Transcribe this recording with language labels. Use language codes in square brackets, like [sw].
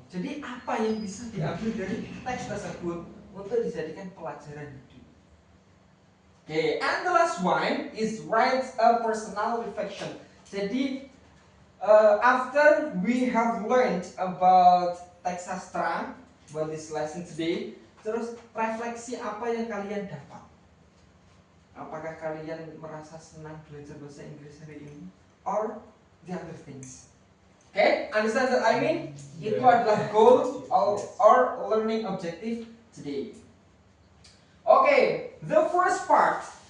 [id] Jadi apa yang bisa diambil dari teks tersebut untuk dijadikan pelajaran hidup. [en] Okay, and the last one is write a personal reflection. [id] Jadi [en] after we have learned about [id] teks sastra buat [en] this lesson today, [id] terus refleksi apa yang kalian dapat. Apakah kalian merasa senang belajar bahasa Inggris hari ini? [en] Or the other things? Okay, understand that I mean? [id] Itu adalah [en] goal of our learning objective today. Okay, the first part.